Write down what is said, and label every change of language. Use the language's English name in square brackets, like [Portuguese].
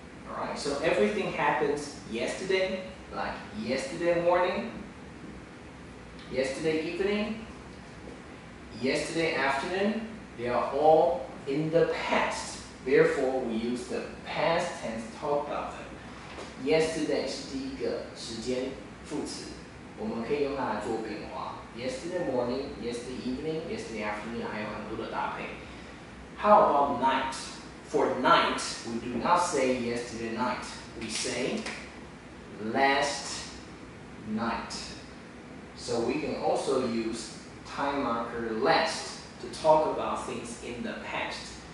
[English] Alright, so everything happens yesterday, like yesterday morning, yesterday evening, yesterday afternoon, they are all in the past. Therefore, we use the past tense to talk about them. [Chinese] Yesterday 是第一个时间副词，我们可以用它来做变化。 [English] Yesterday morning, yesterday evening, yesterday afternoon， [Chinese] 还有很多的搭配。 [English] How about night? For night, we do not say yesterday night. We say last night. So we can also use time marker last to talk about things in the past.